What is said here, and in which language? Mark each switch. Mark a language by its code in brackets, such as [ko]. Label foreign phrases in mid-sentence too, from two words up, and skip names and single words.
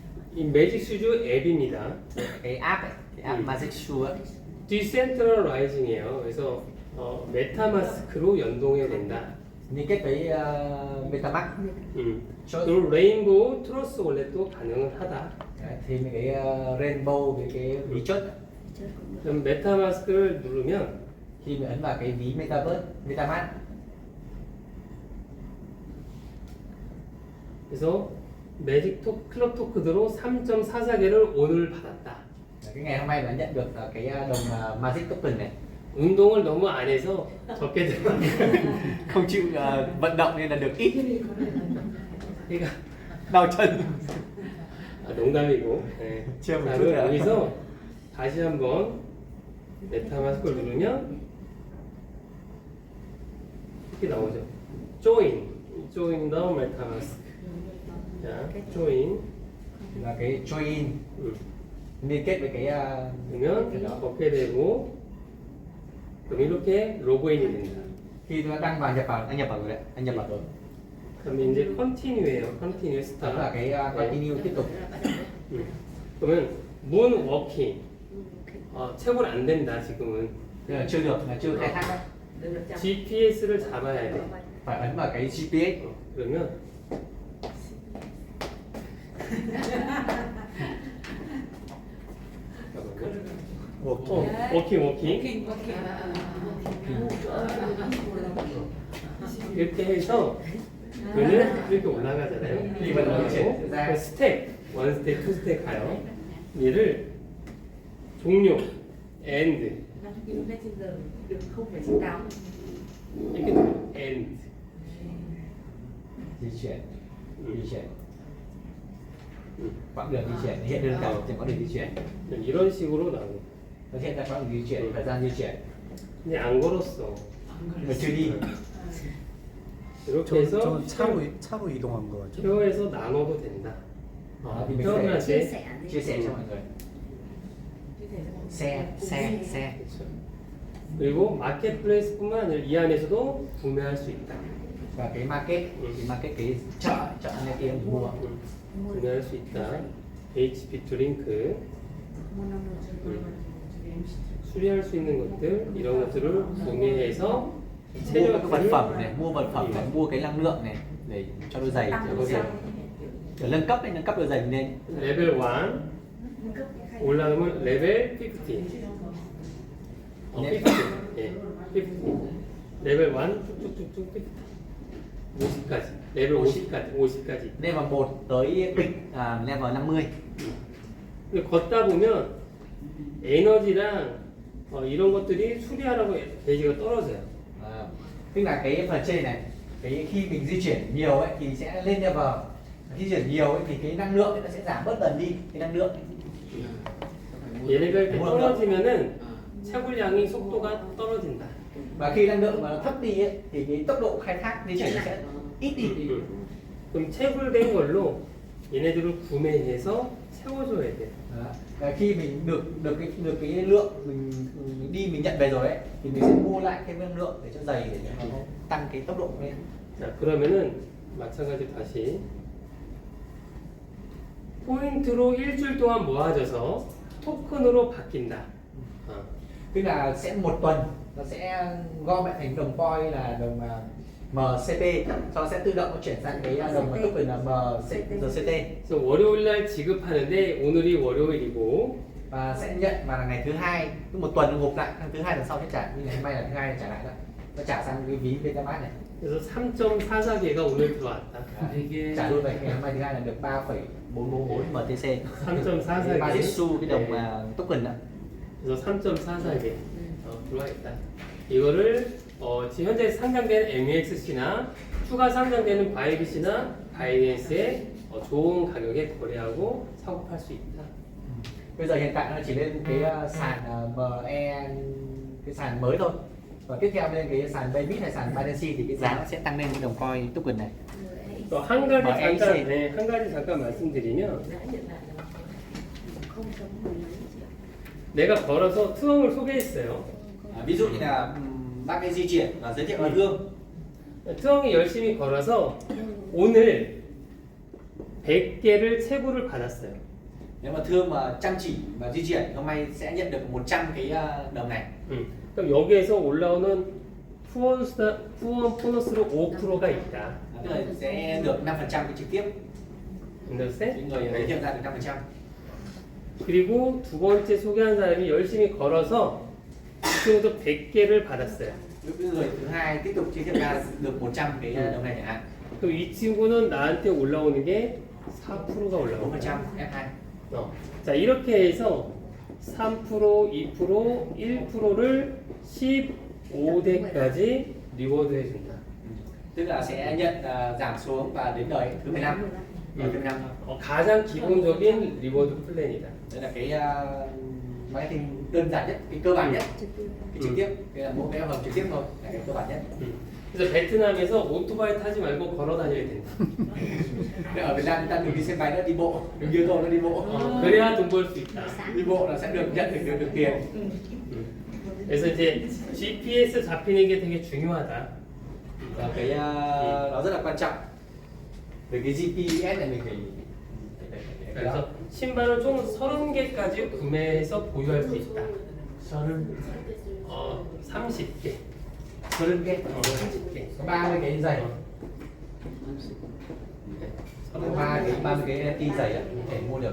[ko] 이 매직 슈즈 앱입니다. [vi] cái app ấy, cái app Magic Shoe ấy. [ko] 디센트럴라이징이에요. 그래서 메타마스크로 연동해야 된다. [vi] Liên kết với MetaMask. [ko] 그리고 레인보우 트러스 월렛도 가능은 하다. [vi] Đấy, thì mấy cái Rainbow với cái ví chốt ấy. [ko] 그럼 메타마스크를 누르면 [vi] Khi mình ấn vào cái ví Metaverse, MetaMask [ko] 그래서 매직 클럽 토큰으로 3.44개를 오늘 받았다. [vi] cái ngày hôm nay đã nhận được cái đồng Magic Token này. [ko] 운동을 너무 안 해서 적게 들어갔어요. [vi] Không chịu vận động nên là được ít. [ko] 그러니까 [vi] Đau chân. [ko] 농담이고. 네. 제가 못 자, 들어요. 그럼 여기서 다시 한번 메타마스크를 누르면 이렇게 나오죠. [en] join the MetaMask. 자, join. [vi] Là cái join liên kết với cái [ko] 그러면 걷게 되고 그럼 이렇게 로그인이 된다. [vi] khi nó đăng vào nhập vào, anh nhập vào rồi đấy, anh nhập vào rồi. [ko] 그럼 이제 continue예요. continue [vi] Đó là start. cái continue tiếp tục. 그러면 [en] moon working. [ko] 채굴 안 된다 지금은. [vi] Tức là chưa được, là chưa khai thác đấy. [ko] GPS를 잡아야 돼. [vi] Phải ấn vào cái GPS. [ko] 그러면 워킹 이렇게 해서 얘는 이렇게 올라가잖아요. 그리고 스텝, [en] one step, two step [ko] 가요. 얘를 종료, end 이렇게 돼요. end. [vi] Di chuyển. Quãng đường di chuyển hiện lên đầu trên quãng đường di chuyển. [ko] 이런 식으로 나오고. [vi] Nó hiện ra quãng đường di chuyển, thời gian di chuyển. [ko] 근데 안 걸었어. [vi] Mà chưa đi. [ko] 이렇게 해서 차로 이동한 거 같죠? 표 나눠도 된다. [vi] Đó, thì mình [ko] 표현할 [vi] sẽ [ko] 때 [vi] chia sẻ cho mọi người. xe. [ko] 그렇죠. 그리고 마켓플레이스뿐만 아니라 이 안에서도 구매할 수 있다. [vi] Và cái market, thì market cái chợ này kia mua. [ko] 구매할 수 있다. HP 드링크 수리할 수 있는 것들 이런 것들을 구매해서 [vi] Mua các vật phẩm này, mua vật phẩm này, mua cái năng lượng này để cho đôi giày cho đôi giày. Để nâng cấp đôi giày lên. [ko] 레벨 1 올라가면 레벨 50. 50. 예. 50. 레벨 1 쭉쭉쭉쭉 50까지. 레벨 50까지. [vi] Level 1 tới kịch level 50. [ko] 근데 걷다 보면 에너지랑 이런 것들이 수리하라고 게이지가 떨어져요. [vi] Tức là cái phần trên này, cái khi mình di chuyển nhiều ấy thì sẽ lên level. Khi di chuyển nhiều ấy thì cái năng lượng ấy nó sẽ giảm bớt dần đi, cái năng lượng. [ko] 얘네가 이렇게 떨어지면은 채굴량이 속도가 떨어진다. [vi] Và khi năng lượng mà nó thấp đi ấy, thì cái tốc độ khai thác di chuyển sẽ ít đi. [ko] 그럼 채굴된 걸로 얘네들을 구매해서 채워줘야 돼. [vi] Đó. Và khi mình được cái lượng mình đi mình nhận về rồi ấy thì mình sẽ mua lại thêm năng lượng để cho giày để cho nó tăng cái tốc độ lên. [ko] 자, 그러면은 마찬가지로 다시 포인트로 일주일 동안 모아져서 토큰으로 바뀐다. [vi] Tức là sẽ một tuần nó sẽ gom lại thành đồng coin là đồng MCP, sau sẽ tự động nó chuyển sang cái đồng token là MCT [ko] 그래서 월요일 날 지급하는데 오늘이 월요일이고 [vi] và sẽ nhận vào là ngày thứ hai, cứ một tuần nó gộp lại, tháng thứ hai lần sau sẽ trả, như ngày hôm nay là thứ hai trả lại đó, nó trả sang cái ví MetaMask này. [ko] 그래서 3.44개가 오늘 들어왔다. [vi] Trả luôn vậy, ngày hôm nay thứ hai là được 3,444 MTC. [ko] 3.44개. [vi] Magic Shoe cái đồng token đó. [ko] 그래서 3.44개 들어와 있다. 이거를 지금 현재 상장된 MEXC나 추가 상장되는 바이빗이나 바이낸스에 좋은 가격에 거래하고 사고 팔 수 있다. [vi] Bây giờ hiện tại nó chỉ lên cái sàn ME, cái sàn mới thôi. Và tiếp theo lên cái sàn Bybit hay sàn Binance thì cái giá nó sẽ tăng lên cái đồng coin token này. [ko] 또 한 가지 잠깐 한 가지 잠깐 말씀드리면 내가 걸어서 트렁을 소개했어요. [vi] Ví dụ như là bác ấy di chuyển và giới thiệu là Hương. [ko] 트렁이 열심히 걸어서 오늘 100개를 채굴을 받았어요. [vi] Nếu mà Thương mà chăm chỉ mà di chuyển hôm nay sẽ nhận được 100 cái đồng này. [ko] 그럼 여기에서 올라오는 후원 보너스로 5%가 있다. [vi] Tức là sẽ được 5% cái trực tiếp. understand? Cái người giới thiệu ra được 5%. [ko] 그리고 두 번째 소개한 사람이 열심히 걸어서 이 친구도 100개를 받았어요. [vi] Lúc người thứ hai tiếp tục giới thiệu ra được 100 cái đồng này chẳng hạn. [ko] 그럼 이 친구는 나한테 올라오는 게 4%가 4% 올라오는 거야. F2. 자, 이렇게 해서 3%, 2%, 1%를 15대까지 리워드 해준다. [vi] Tức là sẽ nhận giảm xuống và đến đời thứ 15. Đời thứ 15 thôi. [ko] 가장 기본적인 리워드 플랜이다. [vi] Đây là cái marketing đơn giản nhất, cái cơ bản nhất, cái trực tiếp, cái là mỗi cái hợp trực tiếp thôi, là cái cơ bản nhất. [ko] 그래서 베트남에서 오토바이 타지 말고 걸어 다녀야 된다. [vi] Ở Việt Nam chúng ta đừng đi xe máy nữa, đi bộ, đừng như tôi nó đi bộ. [ko] 그래야 돈 벌 수 있다. [vi] Đi bộ là sẽ được nhận được tiền. [ko] 그래서 이제 GPS 잡히는 게 되게 중요하다. [vi] Và cái nó rất là quan trọng. Về cái GPS này mình phải [ko] 그래서 신발을 총 30개까지 구매해서 보유할 수 있다. 30개. 30 30개. [vi] có 30 cái giày. Có 30 cái ti giày á, có thể mua được.